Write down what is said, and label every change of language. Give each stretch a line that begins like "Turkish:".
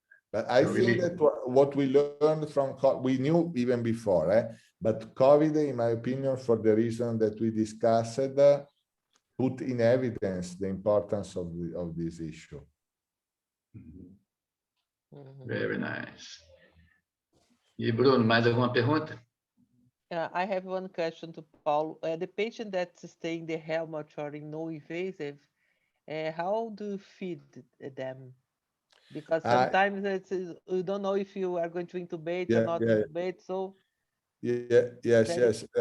English: But I So think really, that what we learned from we knew even before, but COVID, in my opinion, for the reason that we discussed, put in evidence the importance of this issue. very nice.
Portuguese: E Bruno, mais alguma pergunta?
English: I have one question to Paul. The patient that's staying in the helmet or in no invasive, how do you feed them? Because sometimes you don't know if you are going to intubate or not intubate. So yes.